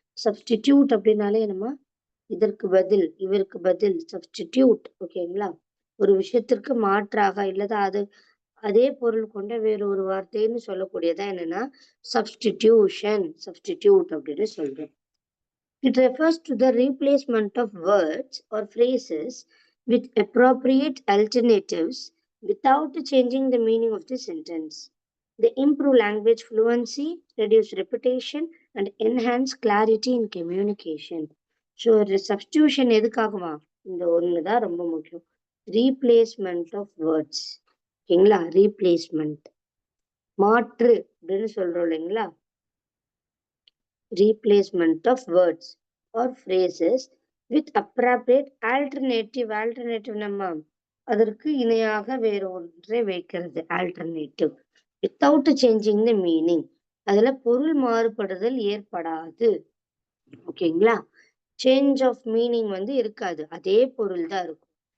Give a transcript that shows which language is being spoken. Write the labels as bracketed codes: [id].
[ta] Substitute அப்படின்னாலே என்னமா, இதற்கு பதில், இவருக்கு பதில், சப்ஸ்டிடியூட். ஓகேங்களா? ஒரு விஷயத்திற்கு மாற்றாக இல்லதா அதே பொருள் கொண்ட வேறு ஒரு வார்த்தைன்னு சொல்லக்கூடியதா என்னன்னா சப்ஸ்டிடியூஷன், சப்ஸ்டிடியூட் அப்படின்னு சொல்றோம். [en] It refers to the replacement of words or phrases with appropriate alternatives without changing the meaning of the sentence. They improve language fluency, reduce repetition, and enhance clarity in communication. [ta] So substitution எதுக்காகுமா, இந்த ஒன்று தான் ரொம்ப முக்கியம். [en] Replacement of words. [ta] ஓகேங்களா? Replacement, மாற்று அப்படின்னு சொல்றோம் இல்லைங்களா? [en] replacement of words or phrases with appropriate alternative. Alternative [ta] நம்ம அதற்கு இணையாக வேறு ஒன்றை வைக்கிறது, [en] alternative, without changing the meaning. [ta] அதுல பொருள் மாறுபடுதல் ஏற்படாது. ஓகேங்களா? சேஞ்ச் ஆஃப் மீனிங் வந்து இருக்காது, அதே பொருள் தான் இருக்கும்.